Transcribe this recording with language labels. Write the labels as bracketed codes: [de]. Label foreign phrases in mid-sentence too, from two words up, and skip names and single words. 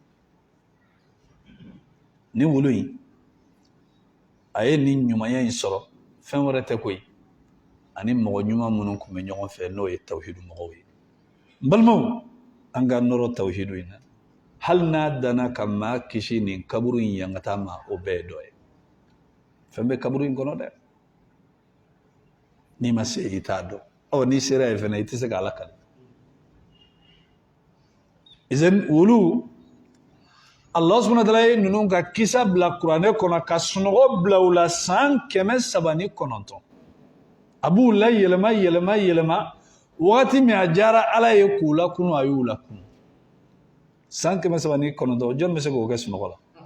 [bm] nin wulu in a ye nin ɲumanya in sɔrɔ fɛn wɛrɛ tɛ koyi ani mɔgɔ ɲuman minnu tun bɛ ɲɔgɔn fɛ n'o ye tawhidu mɔgɔw ye n balimaw an ka nɔrɔ tawhidu in na hali n'a danna ka maa kisi nin kaburu in yankata ma o bɛɛ ye dɔ ye fɛn bɛ kaburu in kɔnɔ dɛ n'i ma se i t'a dɔn n'i sera yen fɛnɛ i tɛ se ka Ala kali izan olu [ar] الله سبحانه وتعالى [bm] ye ninnu ka kisa bila kuranɛ kɔnɔ ka sunɔgɔ bila u la san 309 a b'u la yɛlɛma wagati min a diyara Ala ye k'u lakunu a y'u lakunu san 309 jɔn bɛ se k'o kɛ sunɔgɔ la